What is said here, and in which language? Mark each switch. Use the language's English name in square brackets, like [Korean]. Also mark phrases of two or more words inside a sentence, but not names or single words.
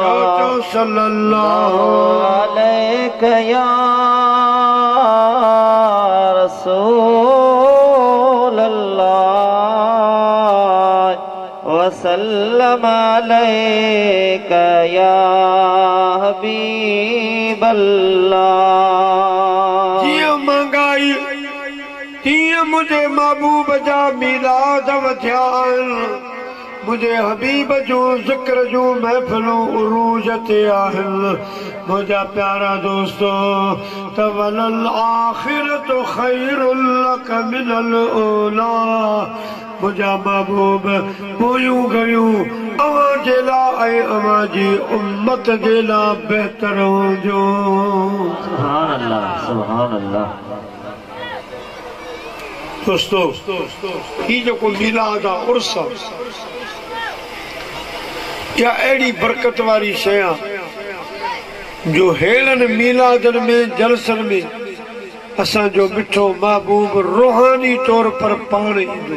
[Arabic] صلى الله عليك يا رسول الله وسلم عليك يا حبيب الله. [Sindhi] जीअं महंगाई तीअं मुझे महबूब जा मीलाद वधिया आहिनि, मुझे हबीब जो ज़िक्र जो महफ़िलूं उरूज ते आहिनि। मुझा प्यारा दोस्तो, [Arabic] وللآخرة خير لك من الأولى. [Sindhi] मुझा महबूब पोयूं घड़ियूं अवां जे लाइ ऐं अवां जी उम्मत जे लाइ बहितर हुजो। [Arabic] سبحان الله سبحان الله. [Sindhi] दोस्तो, ही जेको मीलाद आहे, उर्स आहे, या अहिड़ी बरकत वारी शइ आहे जो हेलनि मीलादनि में जलसनि में असांजो मिठो महबूब रूहानी तौर पर पाण ईंदो।